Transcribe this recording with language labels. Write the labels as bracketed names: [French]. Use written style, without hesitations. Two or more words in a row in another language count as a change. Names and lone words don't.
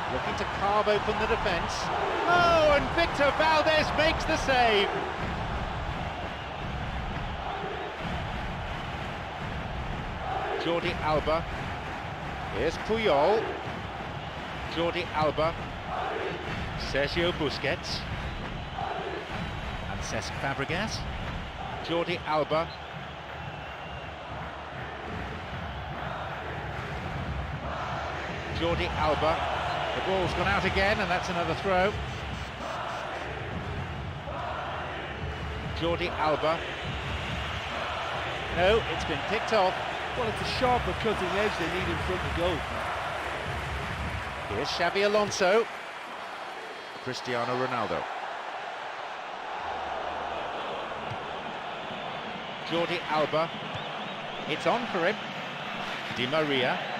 [English] looking to carve open the defence. Oh, and Victor Valdez makes the save. Jordi Alba. Here's Puyol. Jordi Alba. Sergio Busquets. And Cesc Fabregas. Jordi Alba. Jordi Alba. The ball's gone out again, and that's another throw. Jordi Alba. No, it's been picked off. Well, it's a sharper cutting edge they need in front of goal. Here's Xabi Alonso. Cristiano Ronaldo. Jordi Alba. It's on for him. Di Maria.